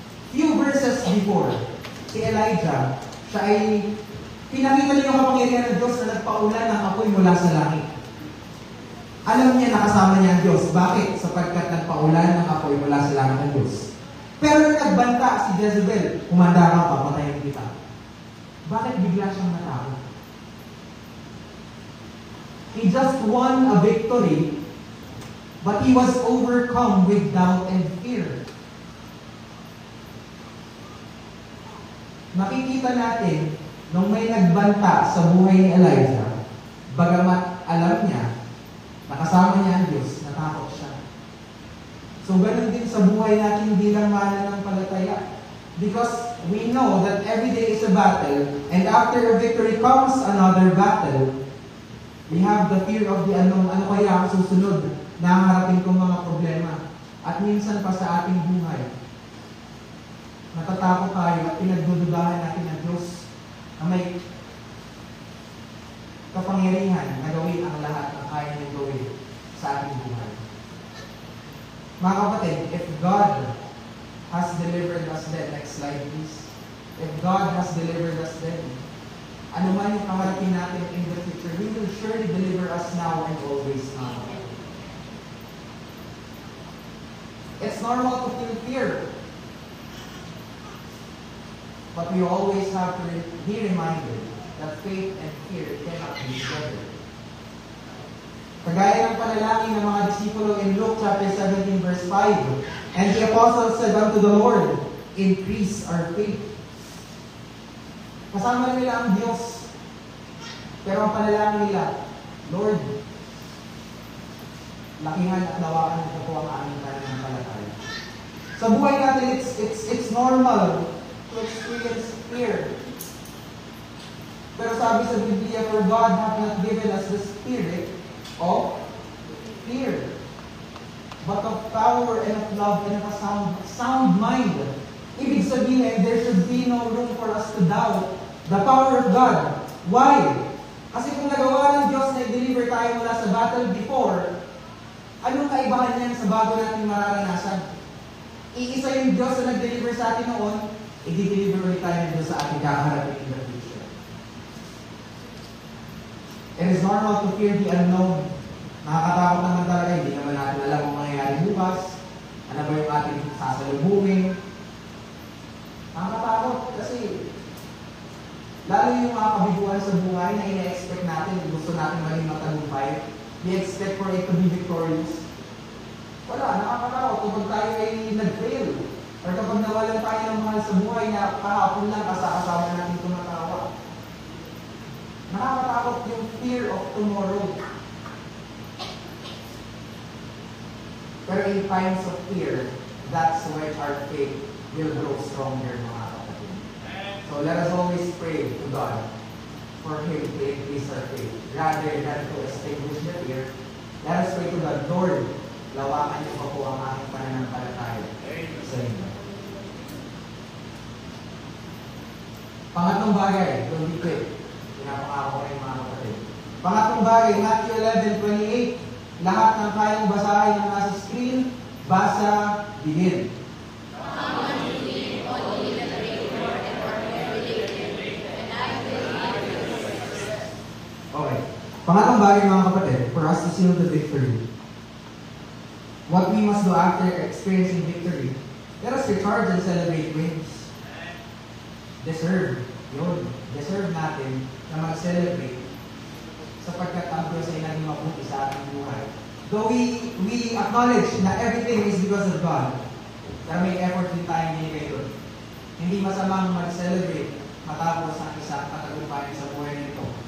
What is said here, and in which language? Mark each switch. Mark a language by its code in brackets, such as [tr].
[tl] Few verses before, si Elijah, siya ay pinakita niya yung kapangyarihan ng Diyos na nagpaulan ng apoy mula sa langit. Alam niya nakasama niya ang Diyos. Bakit? Sapagkat nagpaulan ng apoy mula sa langit ng Diyos. Pero nung nagbanta si Jezebel, kumanda ka, papatayin kita. Bakit bigla siyang natakot? [en] He just won a victory, but he was overcome with doubt and fear. [tl] Makikita natin, nung may nagbanta sa buhay ni Elijah, bagamat alam niya, nakasama niya ang Diyos, natakot siya. So, ganun din sa buhay natin bilang mananampalataya. [en] Because we know that every day is a battle, and after a victory comes another battle. We have the fear of the unknown. [tl] Ano kaya ang susunod na harapin kong mga problema? At minsan pa sa ating buhay, natatakot tayo at pinagdududahan natin ang Diyos na may kapangyarihan na gawin ang lahat ng kaya niyang gawin sa ating buhay. Mga kapatid, [en] if God has delivered us then, next slide please. If God has delivered us then, [tl] ano man yung kaharapin natin [en] in the future, He will surely deliver us now and always now. It's normal to feel fear. But we always have to be reminded that faith and fear cannot be together. [tl] Kagaya ng panalangin ng mga disipulo [en] in Luke chapter 17 verse 5, and the apostles said unto the Lord, increase our faith. [tl] Kasama nila ang Diyos. Pero ang panalangin nila, Lord, lakihan at lawakan ito po ang aming pananampalataya. Sa buhay natin, [en] it's normal to experience fear. [tl] Pero sabi sa Biblia, [en] for God hath not given us the spirit of fear, but of power and of love and of a sound mind. [tl] Ibig sabihin, [en] there should be no room for us to doubt the power of God. Why? [tl] Kasi kung nagawa ng Diyos na i-deliver tayo mula sa battle before, anong kaibahan niyan sa bago natin mararanasan? Iisa yung Diyos na nag-deliver sa atin noon, i-deliver ulit tayo ng Diyos sa ating kakaharapin [en] in the future. It is normal to fear the unknown. [tl] Nakakatakot naman talaga, hindi naman natin alam ang mangyayari bukas. Ano ba yung ating sasalubungin? Nakakatakot kasi lalo yung mga kabiguan sa buhay na ina-expect natin, gusto natin maging matagumpay. [en] We expect for it to be victorious. [tl] Wala, nakakatakot kapag tayo ay nag-fail. Or kapag nawalan tayo ng mahal sa buhay na kahapon lang kasama natin tumatawa. Nakakatakot yung fear of tomorrow. [en] Pero in times of fear, that's when our faith will grow stronger, [tl] mga kapatid. [en] So let us always pray to God for Him to increase our faith. Rather than to extinguish the fear, let us pray to God, Lord, [tl] lawakan niyo pa po ang aking pananampalataya sa inyo. Pangatlong bagay, [en] don't be quick. [tl] Pinapangako ko kayo, mga kapatid. Pangatlong bagay, Matthew 11:28. Lahat ng kayang basahin ng nasa screen, basa, begin. [en] Okay. [tl] Pangatlong bagay, mga kapatid, [en] for us to seal the victory. What we must do after experiencing victory, let us recharge and celebrate wins. [tl] Deserve natin na mag-celebrate sapagkat ang Diyos ay naging mabuti sa ating buhay. [en] Though we acknowledge na everything is because of God, [tl] pero may effort din tayong binigay doon. Hindi masamang mag-celebrate matapos ang isang katagumpayan sa buhay nito.